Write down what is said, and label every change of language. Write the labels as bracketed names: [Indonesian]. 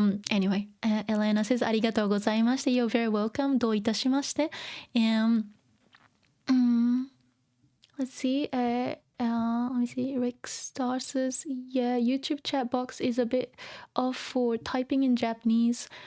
[English] Anyway, Elena says [Japanese] ありがとうございまして [English] You're very welcome. [Japanese] どういたしまして [English] And let's see. Let me see. Rick Star says, yeah, YouTube chat box is a bit off for typing in Japanese.